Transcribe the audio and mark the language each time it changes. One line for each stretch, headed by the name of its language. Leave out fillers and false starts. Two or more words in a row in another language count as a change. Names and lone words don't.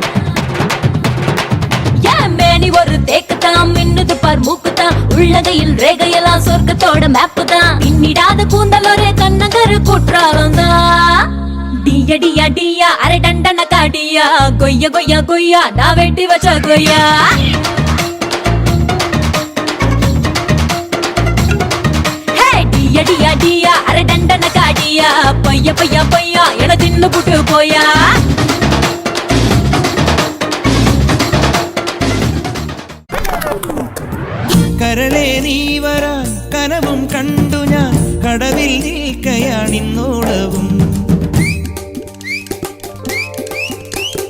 Tamil: என் மேனி ஒரு தேக்குத்தான் மின்னுது பார் மூக்குத்தான் உள்ளகையில் ரேகையெல்லாம் சொர்க்கத்தோட மேப்பு தான் பின்னிடாத கூந்தல் ஒரே கண்ணகரு குற்றாலம் தான் டியா டியா டியா அரை டண்டன காடியா கொய்யா கொய்யா கொய்யா நான் வெட்டி வச்ச கொய்யா டியா டியா டியா அரை டண்டன காடியா பையா பையா பையா என தின்னு புட்டு போயா
Malayalam: കരളേ നീ വരാൻ കനവും കണ്ടു ഞാൻ കടവിൽ നിൽക്കയാണിന്നോളവും